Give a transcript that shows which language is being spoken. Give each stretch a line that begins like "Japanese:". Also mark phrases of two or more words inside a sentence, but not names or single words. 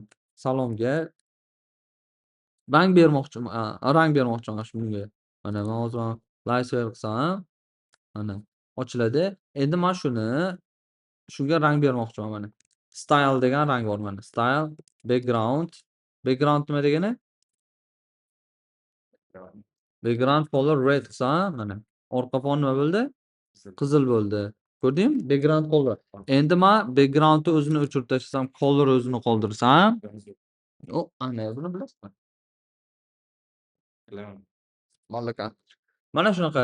Uzbek: Salomga rang bermoqchiman, rang bermoqchiman shunga. Mana men hozir Lightsaber qilsam, mana ochiladi. Endi men shunga rang bermoqchiman mana. Style degan rang bor mana.
English: Style, background.
Uzbek: Background nima degani?
English: Background color red
Uzbek: qilsam, mana orqa fon nima bo'ldi? Qizil bo'ldi. Ko'rdingmi?
English: Background color.
Uzbek: Endi men backgroundni o'zini o'chirib tashlasam, color o'zini qoldirsam, ana buni bilasizmi? Bilaman. Mallaka. Mana shunaqa.